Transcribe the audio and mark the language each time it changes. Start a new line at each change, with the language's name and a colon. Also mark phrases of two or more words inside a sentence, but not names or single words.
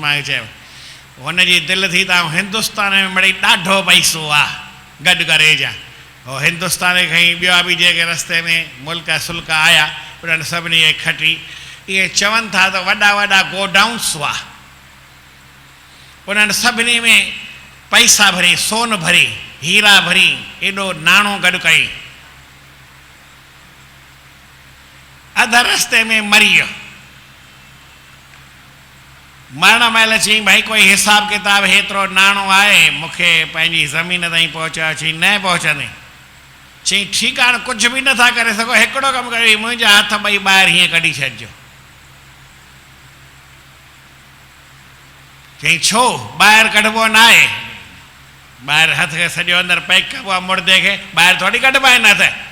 Sindhi: उनखे मुस्लमान चयो हुनजी दिलि थी त हिंदुस्तान में मिड़ई ॾाढो पैसो आहे गॾु करे जा उहो हिंदुस्तान खईं ॿिया बि जेके रस्ते में मुल्क सुल्क आया उन्हनि सभिनी खे खटी इहे चवनि था त वॾा वॾा गोडाउन्स हुआ उन्हनि सभिनी में पैसा भरी सोन भरी हीरा भरी एॾो नाणो गॾु कई अध रस्ते में मरी वियो मरण महिल चई भाई कोई हिसाब किताब हेतिरो नाणो आहे मूंखे पंहिंजी ज़मीन ताईं पहुचायो चई न पहुचंदे चई ठीकु आहे कुझु बि नथा करे सघो हिकिड़ो कमु कयो मुंहिंजा हथ ॿई ॿाहिरि हीअं कढी छॾिजो चई छो ॿाहिरि कढिबो न आहे ॿाहिरि हथ खे सॼो अंदरि पैक कबो आहे मुर्दे खे ॿाहिरि थोरी कढिबा आहिनि हथ